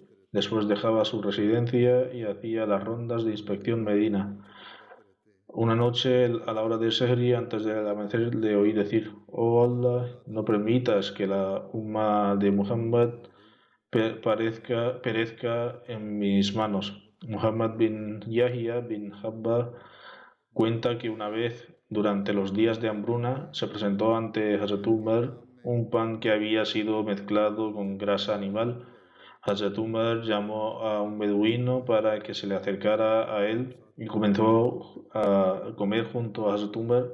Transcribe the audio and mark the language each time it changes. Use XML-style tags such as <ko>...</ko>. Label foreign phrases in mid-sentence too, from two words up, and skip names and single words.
<es>Después dejaba su residencia y hacía las rondas de inspección Medina. Una noche, a la hora de Sehri, antes del amanecer, le oí decir: oh Allah, no permitas que la umma de Muhammad perezca en mis manos. Muhammad bin Yahya bin Habba cuenta que una vez, durante los días de hambruna, se presentó ante Hazrat Umar un pan que había sido mezclado con grasa animal. Hazrat Umar llamó a un beduino para que se le acercara a él y comenzó a comer junto a Hazrat Umar.</es>